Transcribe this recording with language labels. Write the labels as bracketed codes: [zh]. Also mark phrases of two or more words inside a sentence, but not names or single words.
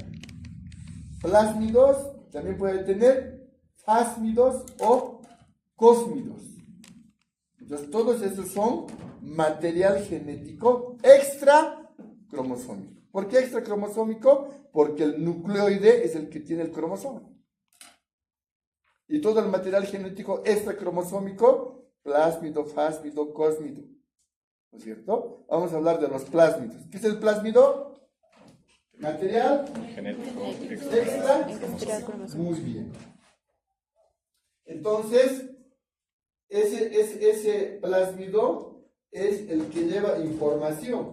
[es] Plásmidos, también puede tener fásmidos o cósmidos. Entonces, todos esos son material genético extra cromosómico. ¿Por qué extra cromosómico? Porque el nucleoide es el que tiene el cromosoma. Y todo el material genético extra cromosómico, plásmido, fásmido, cósmido. ¿No es cierto? Vamos a hablar de los plásmidos. ¿Qué es el plásmido? Material Genético. extra. Muy bien. Entonces, ese plásmido es el que lleva información.